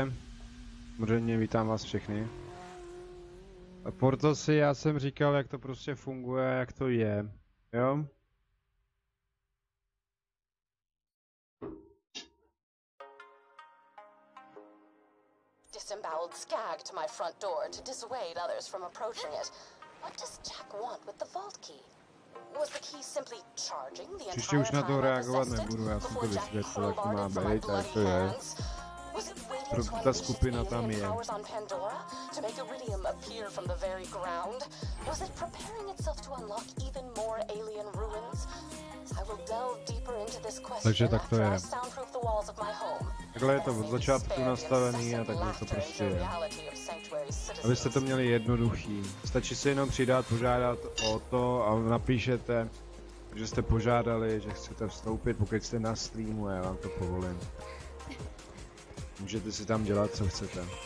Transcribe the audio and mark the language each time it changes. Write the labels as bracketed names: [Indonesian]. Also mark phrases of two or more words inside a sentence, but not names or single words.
[Czech] Samozřejmě vítám vás všechny. A proto si já jsem říkal, jak to prostě funguje, jak to je, jo? [English] Disemboweled skag to my front door to dissuade others from approaching it. What does Jack want with the vault key? Was the key simply charging the entire [Czech] už na to [English] time I [Czech] reagovat [English] possessed it [Czech] nebudu, já jsem to [English] before Jack [Czech] vysvětlil, jak to má [English] crowbarred it from my [Czech] být, tak [English] bloody [Czech] to je. [English] hands? Was it waiting [Czech] Proto to ta [English] unleash its [Czech] skupina tam [English] alien [Czech] je. [English] powers on Pandora to make Iridium appear from the very ground? Was it preparing itself to unlock even more alien ruins? I will delve deeper into this question after I soundproof the walls of my home. [Czech] Takhle je to od začátku nastavený a takhle to prostě je. Abyste to měli jednoduchý. Stačí si jenom přidat, požádat o to a napíšete, že jste požádali, že chcete vstoupit, pokud jste na streamu a já vám to povolím. Můžete si tam dělat, co chcete.